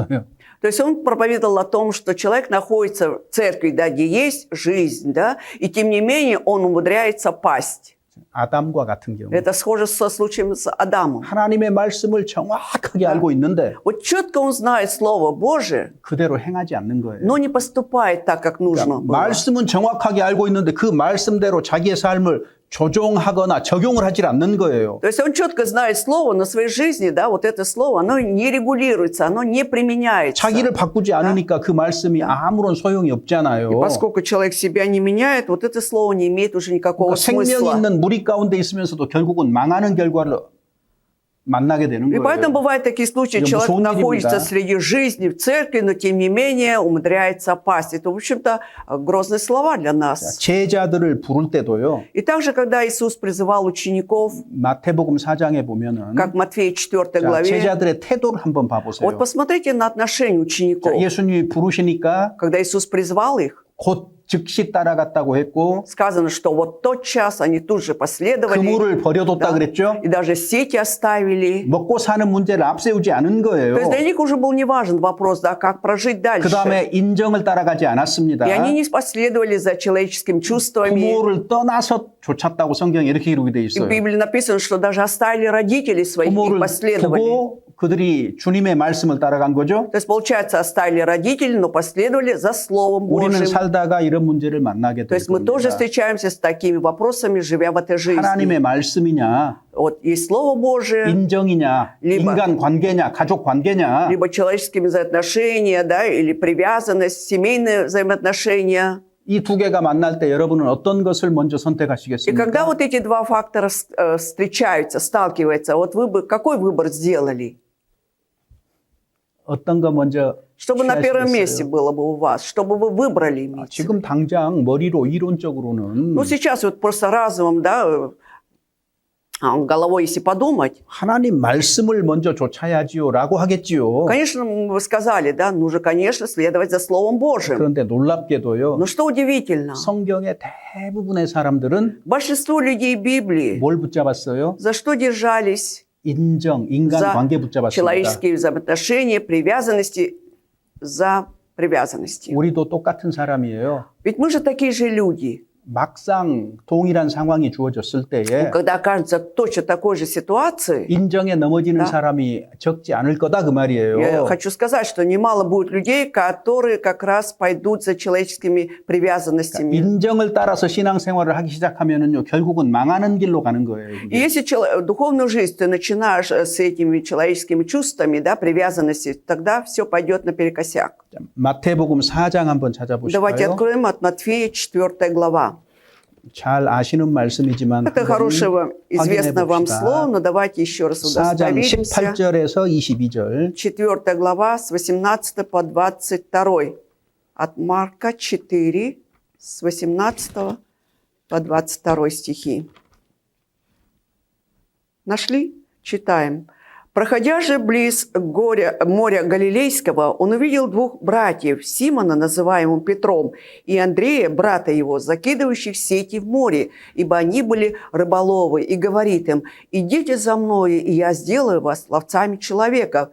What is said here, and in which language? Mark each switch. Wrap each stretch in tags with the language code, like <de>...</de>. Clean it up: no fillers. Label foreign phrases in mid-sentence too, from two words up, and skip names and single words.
<ru>То есть он проповедовал о том, что человек находится в церкви, да, где есть жизнь, да, и тем не менее он умудряется пасть.</ru> <ko>아담과 같은 경우.</ko> <ru>Это схоже со случаем с Адамом.</ru> <ko>하나님의 말씀을 정확하게 알고 있는데</ko> <ru>Вот четко он знает Слово Божие,</ru> <ko>그대로 행하지 않는 거예요.</ko> <ru>но не поступает так, как нужно было.</ru> <ko>말씀은 정확하게 알고 있는데 그 말씀대로 자기의 삶을 조종하거나 적용을 하지 않는 거예요.</ko> <ru>То есть он четко знает Слово, но в своей жизни, да, вот это Слово, оно не регулируется, оно не применяется.</ru> <ko>자기를 바꾸지 않으니까 그 말씀이 아무런 소용이 없잖아요.</ko> <ru>И поскольку человек себя не меняет, вот это Слово не имеет уже никакого</ru> <ko>그러니까 생명이</ko> <ru>смысла.</ru> <ko>있는 무리 가운데 있으면서도 결국은 망하는 결과를 만나게 되는</ko> <ru>И поэтому</ru> <ko>거예요.</ko> <ru>бывают такие случаи,</ru> <ko>이거</ko> <ru>человек</ru> <ko>무서운</ko> <ru>находится</ru> <ko>일입니다.</ko> <ru>среди жизни в церкви, но тем не менее умудряется пасть. Это, в общем-то, грозные слова для нас.</ru> <ko>제자들을 부를 때도요.</ko> <ru>И также, когда Иисус призывал учеников,</ru> <ko>마태복음 4장에 보면은</ko> <ru>как в Матфея 4</ru> <ko>자,</ko> <ru>главе,</ru> <ko>제자들의 태도를 한번 봐보세요.</ko> <ru>вот посмотрите на отношение учеников.</ru> <ko>자, 예수님이 부르시니까</ko> <ru>Когда Иисус призвал их,</ru> <ko>곧 즉시 따라갔다고 했고</ko> <ru>сказано, что вот тот час они тут же последовали,</ru> <ko>그물을 버려뒀다</ko> <ru>да,</ru> <ko>그랬죠.</ko> <ru>и даже сети оставили.</ru> <ko>먹고 사는 문제를 앞세우지 않은 거예요.</ko> <ru>То есть для них уже был не важен вопрос, да, как прожить</ru> <ko>그</ko> <ru>дальше.</ru> <ko>다음에 인정을 따라가지 않았습니다.</ko> <ru>И они не последовали за человеческими чувствами.</ru> <ko>부모를 떠나서 쫓았다고 성경에 이렇게 기록이 돼</ko> <ru>И в</ru> <ko>있어요.</ko> <ru>Библии написано, что даже оставили родителей своих и</ru> <ko>부모를</ko> <ru>последовали.</ru> <ko>두고 그들이 주님의 말씀을 따라간 거죠.</ko> <ru>То есть, получается, оставили родителей, но последовали за Словом</ru> <ko>우리는</ko> <ru>Божьим.</ru> <ko>살다가 이런 문제를 만나게</ko> <ru>То</ru> <ko>될</ko> <ru>есть мы тоже</ru> <ko>겁니다.</ko> <ru>встречаемся с такими вопросами, живя в этой жизни.</ru> <ko>하나님의 말씀이냐,</ko> <ru>Вот есть Слово Божие,</ru> <ko>인정이냐,</ko> <ru>либо-</ru> <ko>인간 관계냐, 가족 관계냐,</ko> <ru>либо человеческие взаимоотношения, да, или привязанность, семейные взаимоотношения.</ru> <ko>이 두 개가 만날 때 여러분은 어떤 것을 먼저</ko> <ru>И когда</ru> <ko>선택하시겠습니까?</ko> <ru>вот эти два фактора встречаются, сталкиваются, вот вы бы какой выбор сделали?</ru> <ko>어떤 거 먼저</ko> <ru>Чтобы на первом</ru> <ko>취하시겠어요?</ko> <ru>месте было бы у вас, чтобы вы выбрали</ru> <ko>아,</ko> <ru>имейте.</ru> <ko>지금 당장 머리로 이론적으로는</ko> <ru>Ну, сейчас вот просто разумом, да, головой, если подумать,</ru> <ko>하나님 말씀을 먼저 좇아야지요라고 하겠지요.</ko> <ru>конечно, вы сказали, да, нужно, конечно, следовать за Словом Божьим.</ru> <ko>그런데 놀랍게도요.</ko> <ru>Но что удивительно,</ru> <ko>성경의 대부분의 사람들은</ko> <ru>большинство людей Библии</ru> <ko>뭘 붙잡았어요?</ko> <ru>за что держались?</ru> <ko>인정, 인간</ko> <ru>За</ru> <ko>관계 붙잡았습니다.</ko> <ru>человеческие взаимоотношения, привязанности, за привязанности.</ru> <ko>우리도 똑같은 사람이에요.</ko> <ru>Ведь мы же такие же люди.</ru> <ko>막상 동일한 상황이 주어졌을 때에</ko> <ru>Когда окажется точно такой же ситуации,</ru> <ko>인정에 넘어지는</ko> <ru>Да.</ru> <ko>사람이 적지 않을 거다 그</ko> <ru>я</ru> <ko>말이에요.</ko> <ru>хочу сказать, что немало будет людей, которые как раз пойдут за человеческими привязанностями.</ru> <ko>인정을 따라서 신앙생활을 하기 시작하면은요 결국은 망하는 길로 가는 거예요.</ko> <ru>И</ru> <ko>이게.</ko> <ru>если духовную жизнь ты начинаешь с этими человеческими чувствами, да, привязанности, тогда все пойдет наперекосяк.</ru> <ko>자, 마태복음 4장 한번</ko> <ru>Давайте</ru> <ko>찾아보실까요?</ko> <ru>откроем от Матфея 4 глава.</ru> <ko>잘 아시는 말씀이지만</ko> <ru>Это хорошее вам, известное вам слово, но давайте еще раз</ru> <ko>4장</ko> <ru>удостоверимся.</ru> <ko>18절에서 22절</ko> <ru>4 глава с 18 по 22. От Марка 4 с 18 по 22 стихи. Нашли? Читаем. «Проходя же близ моря Галилейского, он увидел двух братьев, Симона, называемого Петром, и Андрея, брата его, закидывающих сети в море, ибо они были рыболовы, и говорит им: идите за мною, и я сделаю вас ловцами человеков.</ru>